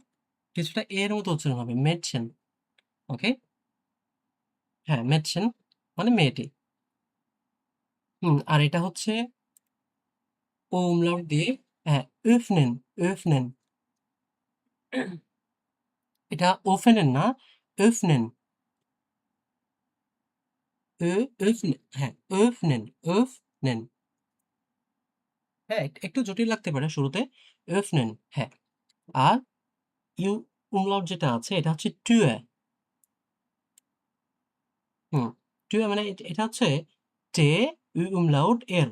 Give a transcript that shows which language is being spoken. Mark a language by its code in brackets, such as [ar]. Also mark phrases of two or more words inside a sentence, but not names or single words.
[bn] কিছুটা এর মতো উচ্চারণ হবে মেডসিন। ওকে? হ্যাঁ, মেডসিন মানে মেয়েটি। আর এটা হচ্ছে ও umlaut দিয়ে হ্যাঁ, [de] öffnen, öffnen। [bn] এটা ওফেনেন না, [de] öffnen, öffnen, হ্যাঁ, öffnen, öffnen। [bn] হ্যাঁ, একটু জটিল লাগতে পারে শুরুতে। öffnen, হ্যাঁ। আর ইউ umlaut যেটা আছে এটা হচ্ছে Tür। হুম। টুয়ে মানে এটা হচ্ছে টে umlaut এর।